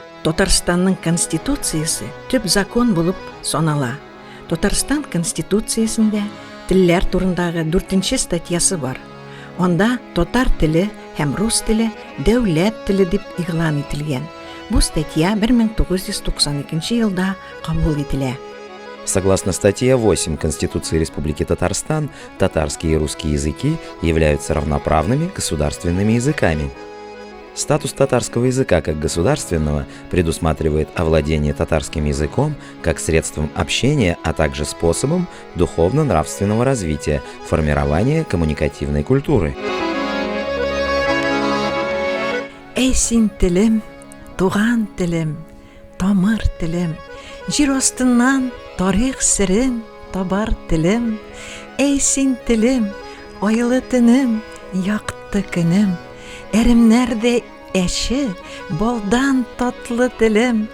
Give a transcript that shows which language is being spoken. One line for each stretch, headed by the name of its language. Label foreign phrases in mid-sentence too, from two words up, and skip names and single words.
Tatar: Татарстанның конституциясе төп закон булып санала. Татарстан конституциясендә телләр турындагы 4-нче статьясы бар. Анда татар теле һәм рус теле дәүләт теле дип игълан ителгән. Бу статья 1992 елда кабул ителә.
Russian: Согласно статье 8 Конституции Республики Татарстан, татарский и русский языки являются равноправными государственными языками. Статус татарского языка как государственного предусматривает овладение татарским языком как средством общения, а также способом духовно-нравственного развития, формирования коммуникативной культуры.
Tatar: Эй син телем, туган телем, тамыр телем, җир астыннан тарих серен табар телем. Эй син телем, айлы төнем, якты көнем, эремнәрдә әше, балдан татлы телем.